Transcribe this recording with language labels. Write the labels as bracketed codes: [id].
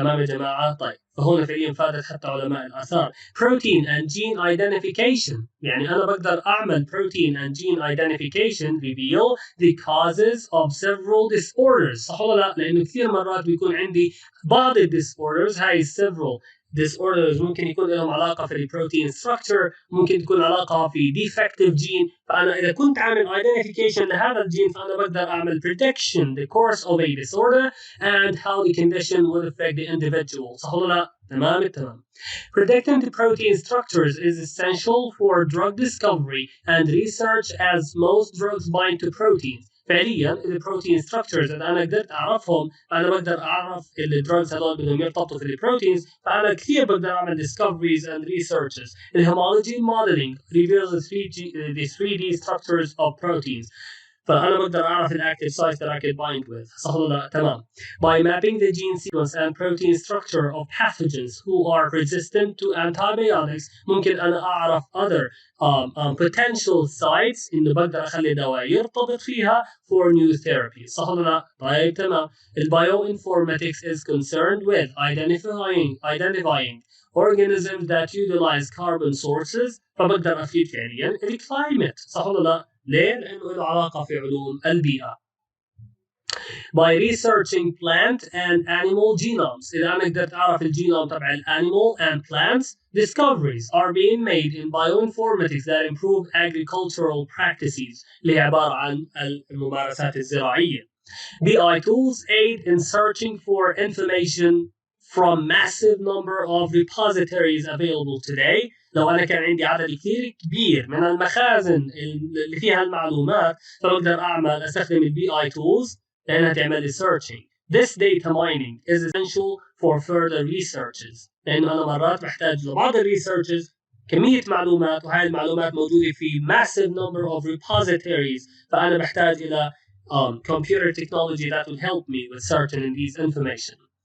[ar] تمام يا جماعه؟ طيب فهون فعليا فادت حتى علماء الاثار. [en] protein and gene identification، [ar] يعني انا بقدر اعمل [en] protein and gene identification reveal the causes of several disorders. [ar] صح ولا لا؟ لانه كثير مرات بيكون عندي بعض الديسوردرز، هاي [en] several disorders [ar] ممكن يكون لهم علاقه في البروتين structure، ممكن تكون علاقه في [en] defective gene. [ar] فانا اذا كنت عامل [en] identification [ar] لهذا الجين فانا بقدر اعمل [en] prediction the course of a disorder and how the condition would affect the individual. [ar] صح ولا لا؟ تمام التمام. [en] Predicting the protein structures is essential for drug discovery and research as most drugs bind to proteins. [ar] فعليا البروتين ستراكشرز اذا انا قدرت اعرفهم فانا بقدر اعرف الدراجز هذول بدهم يرتبطوا في البروتينز، فانا كثير بقدر اعمل [en] discoveries and researches. الهومولوجي modeling reveals the 3D structures of proteins. [ar] فانا بقدر اعرف الاكتيف سايت [en] that I can bind with. [ar] صح ولا لا؟ تمام. [en] By mapping the gene sequence and protein structure of pathogens who are resistant to antibiotics [ar] ممكن انا اعرف other potential sites انه بقدر اخلي دواء يرتبط فيها [en] for new therapies. [ar] صح ولا لا؟ طيب تمام. [en] Bioinformatics is concerned with identifying organisms that utilize carbon sources. [ar] فبقدر افيد فعليا الكلايمت. صح ولا لا؟ ليه؟ لانه له علاقه في علوم البيئه. [en] By researching plant and animal genomes، [ar] إذا أنا قدرت أعرف الجينوم تبع الانيمال [en] and plants، discoveries are being made in bioinformatics that improve agricultural practices، [ar] اللي هي عبارة عن الممارسات الزراعية. [en] BI tools aid in searching for information from massive number of repositories available today. [ar] لو أنا كان عندي عدد كثير كبير من المخازن اللي فيها المعلومات فبقدر أستخدم البي اي tools لأنها تعمل لي [en] searching. This data mining is essential for further researches، [ar] لأنه أنا مرات بحتاج لبعض الريسيرشز كمية معلومات، وهاي المعلومات موجودة في [en] massive number of repositories، [ar] فأنا بحتاج إلى [en] computer technology that will help me with searching these information.